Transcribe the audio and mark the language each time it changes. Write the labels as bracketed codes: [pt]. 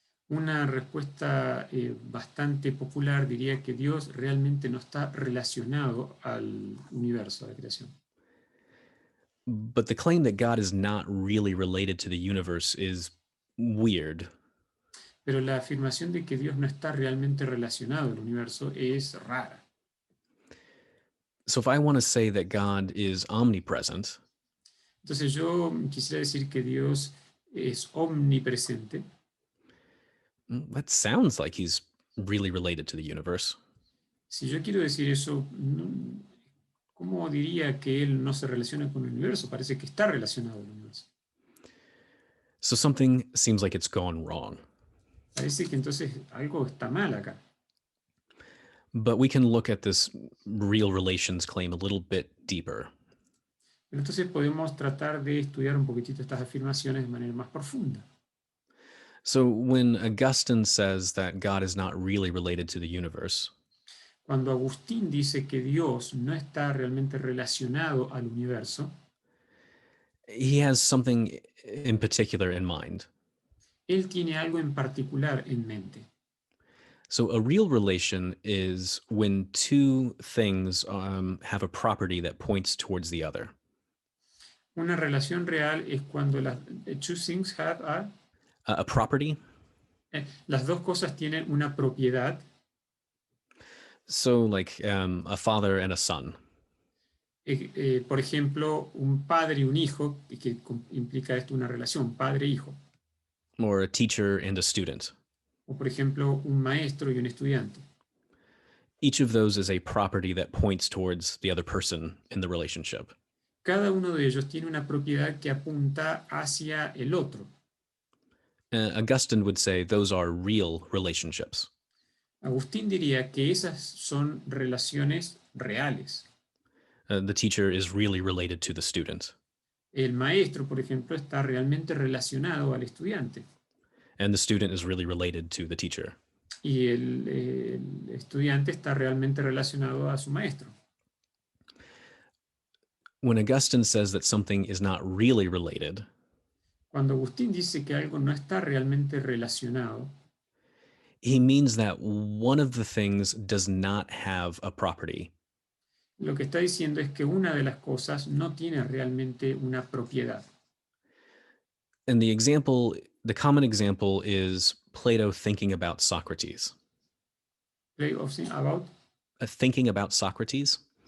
[es] Una respuesta bastante popular diría que Dios realmente no está relacionado al universo, a la creación. [en] But the claim that God is not really related to the universe is weird. [es] Pero la afirmación de que Dios no está realmente relacionado al universo es rara. [en] So if I want to say that God is omnipresent, [es] Entonces yo quisiera decir que Dios es omnipresente. [en] that sounds like he's really related to the universe. [es] Si yo quiero decir eso, ¿cómo diría que él no se relaciona con el universo? Parece que está relacionado al universo. [en] So something seems like it's gone wrong. [es] Parece que entonces algo está mal acá. [en] But we can look at this real relations claim a little bit deeper. [es] Pero entonces podemos tratar de estudiar un poquitito estas afirmaciones de manera más profunda. [en] So when Augustine says that God is not really related to the universe, [es] Cuando Agustín dice que Dios no está realmente relacionado al universo, [en] he has something in particular in mind. [es] él tiene algo en particular en mente. [en] So a real relation is when two things have a property that points towards the other. [es] Una relación real es cuando las [en] two things have A property? [es] las dos cosas tienen una propiedad. [en] So like a father and a son. [es] Por ejemplo, un padre y un hijo, que implica esto una relación, padre-hijo. [en] Or a teacher and a student. [es] O por ejemplo, un maestro y un estudiante. [en] Each of those is a property that points towards the other person in the relationship. [es] Cada uno de ellos tiene una propiedad que apunta hacia el otro. [en] Augustine would say those are real relationships. [es] Agustín diría que esas son relaciones reales. [en] The teacher is really related to the student. [es] El maestro, por ejemplo, está realmente relacionado al estudiante. [en] And the student is really related to the teacher. [es] Y el estudiante está realmente relacionado a su maestro. [en] When Augustine says that something is not really related, [es] Cuando Agustín dice que algo no está realmente relacionado, [en] he means that one of the things does not have a property. [es] lo que está diciendo es que una de las cosas no tiene realmente una propiedad. [en] And the common example is Plato thinking about Socrates. About Thinking about Socrates?